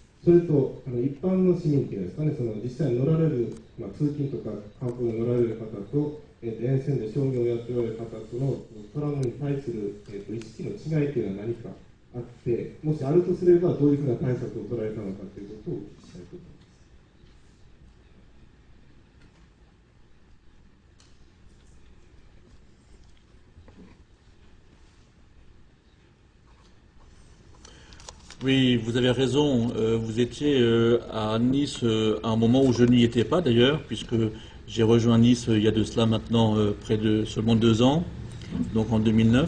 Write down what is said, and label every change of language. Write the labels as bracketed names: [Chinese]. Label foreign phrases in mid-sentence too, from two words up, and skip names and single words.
[Japanese] それと一般の市民というですかね、実際に乗られる、通勤とか観光に乗られる方と、沿線で商業をやっておられる方とのトラムに対する、意識の違いというのは何かあって、もしあるとすればどういうふうな対策を取られたのかということをお聞きしたいと思います。 [French] Oui, vous avez raison. Vous étiez à Nice à un moment où je n'y étais pas d'ailleurs, puisque j'ai rejoint Nice il y a de cela maintenant près de seulement 2 ans, donc en 2009.